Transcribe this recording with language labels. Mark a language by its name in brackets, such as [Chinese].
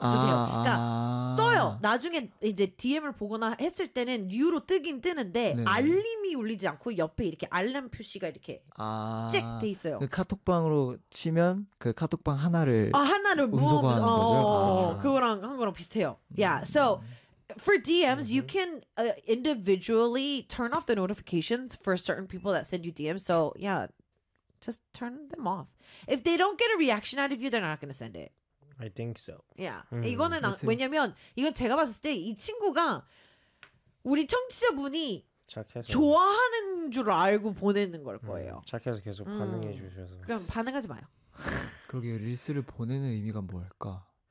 [Korean] 그러니까 떠요. 나중에 이제 DM을 보거나 했을 때는 뉴로 뜨긴 뜨는데 네네. 알림이 울리지 않고 옆에 이렇게 알람 표시가 이렇게 쨍 돼 있어요. 그 카톡방으로 치면 그 카톡방 하나를 아 하나를 무음소거하는 거죠. 그거랑 한 거랑 비슷해요. [English] Yeah, so. For DMs, mm-hmm. you can individually turn off the notifications for certain people that send you DMs. So, yeah, just turn them off. If they don't get a reaction out of you, they're not going to send it. I think so. Yeah. Mm-hmm. [Korean] 이거는 왜냐면 이건 제가 봤을 때 이 친구가 우리 청취자분이 착해서. 좋아하는 줄 알고 보내는 걸 거예요. 착해서 계속 반응해 주셔서. 그럼 반응하지 마요. 그러게 릴스를 보내는 의미가 뭘까?